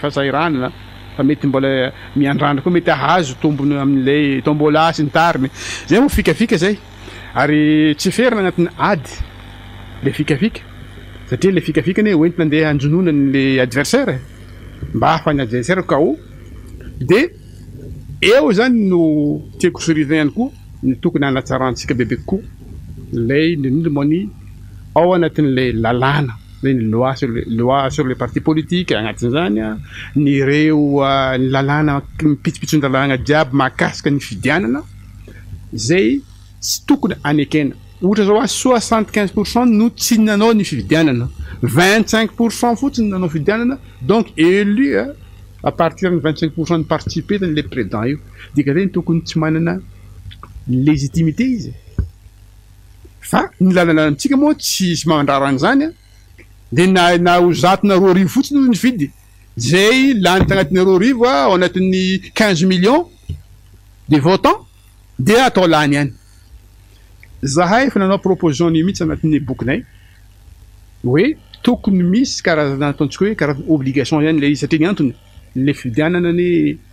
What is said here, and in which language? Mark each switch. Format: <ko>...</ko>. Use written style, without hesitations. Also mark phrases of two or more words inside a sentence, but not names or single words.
<mg>fahasahiranana fa mety mbola miandrandra koa mety ahazo tombony amin'ilay tombola sy ny tariny zay moa fikafika zay ary tsy ferina agnatin'ny ady le fikafika satria le fikafika ne hoentina andeha anjonoina ny adversaire mba ahafany adversaire ka o de eo zany no tiako sorina ihany koa ny tokony hanatsarantsika bebe kokoa lay indrindra moa ny ao anatin'le lalàna le ny</mg> <fr>loi sur les partis politiques</fr> <mg>agnatin'izany ny reo ny lalàna mipitsipitsony lalàna jiaby mahakasika ny fidianana zay tsy tokony anekena ohatra zao 75% no tsy nanao ny fidianana 25% fotsiny nanao fidianana</mg> <fr>donc élu à partir de 25% de participer dans les présidents</fr> <mg>io dika zay tokony tsy manana légitimité izy fa ny lalana antsika moa tsy mandrarana zany de na ho zato na roa arivo fotsiny no nifidy zay lany tagnatin'ny roa arivo ao anatin'ny 15</mg> <fr>millions de votants</fr> <mg>de atao lany ihany zahay fa nanao proposition ny mihitsy anatin'ny bokinay hoe tokony misy karazana ataontsika hoe karazana obligation ihany le izy satria ny antony le fidianana ny</mg>